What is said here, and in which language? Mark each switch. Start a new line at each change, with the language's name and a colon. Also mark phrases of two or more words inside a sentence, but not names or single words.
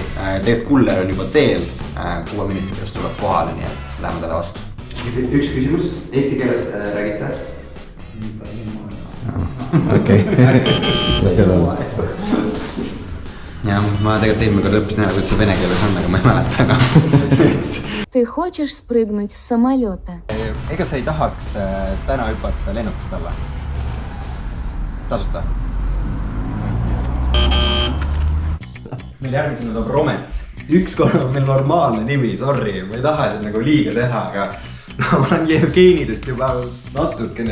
Estonian: Teeb kuller on juba teel. 6 minuti pärast tuleb kohale, nii et läheme talle vastu. Üks küsimus. Eesti keeles räägite? Okei. Ja ma tegelikult eelmine kord õppisin ära, kuidas see vene keeles on, aga ma ei mäleta enam.
Russian: Ты хочешь спрыгнуть с самолета?
Estonian: Ega sa ei tahaks täna hüpata lennukist alla? Tasuta? Meil järgmisena tuleb Romet. Ükskord on meil normaalne nimi, sorry, ma ei taha seda nagu liiga teha, aga ma olen Jevgenidest juba natukene.